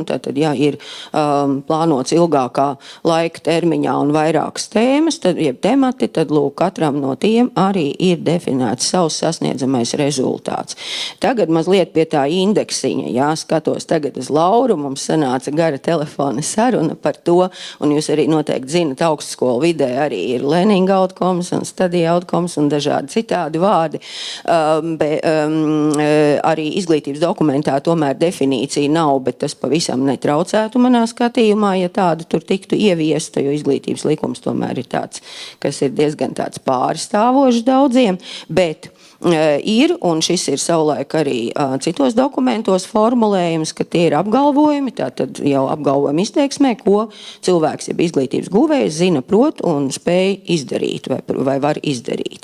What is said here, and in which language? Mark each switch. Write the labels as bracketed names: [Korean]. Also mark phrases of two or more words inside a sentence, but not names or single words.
[Latvian] Tātad, ja ir plānots ilgākā laika termiņā un vairākas tēmas, tad, jeb temati, tad lūk, katram no tiem arī ir definēts savs sasniedzamais rezultāts. Tagad mazliet pie tā indeksiņa, jā, skatos tagad uz Lauru, mums sanāca gara telefona saruna par to, un jūs arī noteikti zinat, augstskolu vidē arī ir [English] learning outcomes [Latvian] un [English] study outcomes [Latvian] un dažādi citādi vārdi. Arī izglītības dokumentā tomēr definīcija nav, bet tas pavisam netraucētu manā skatījumā, ja tāda tur tiktu ieviesta, jo izglītības likums tomēr ir tāds, kas ir diezgan tāds pārstāvošs daudziem, bet ir, un šis ir savulaik arī citos dokumentos formulējums, ka tie ir apgalvojumi, tātad jau apgalvojumi izteiksmē, ko cilvēks, jeb izglītības guvējs zina, prot un spēj izdarīt vai var izdarīt.